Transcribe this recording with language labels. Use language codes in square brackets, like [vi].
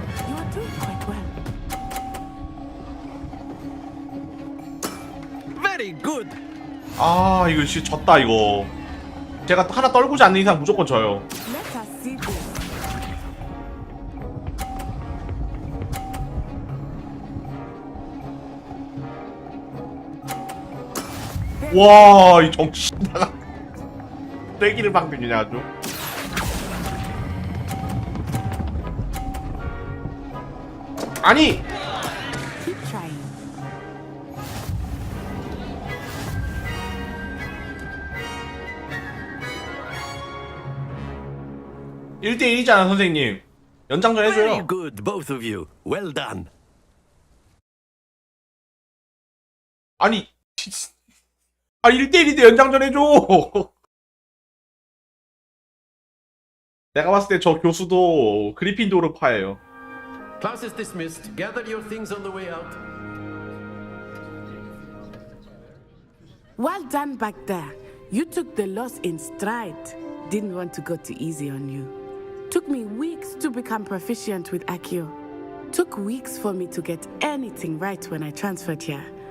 [en] You are doing quite well. Very good. [ko] 아 이거 진짜 졌다 이거. 제가 하나 떨구지 않는 이상 무조건 져요. [en] Let us see this. [ko] 와, 이 정신 나가. 떼기를 방송이냐 아주. 아니. [en] Keep trying. [ko] 일 대 1이잖아 선생님. 연장전 해줘요. [en] Very good, both of you. Well done. [ko] 아니 아 1대1인데 연장전 해줘. 내가 봤을 때 저 교수도 그리핀도르파예요. [en] Class is dismissed. Gather your things on the way out. Well done back there. You took the loss in stride. Didn't want to go too easy on you. Took me weeks to become proficient with Accio. Took weeks for me to get anything right when I transferred here.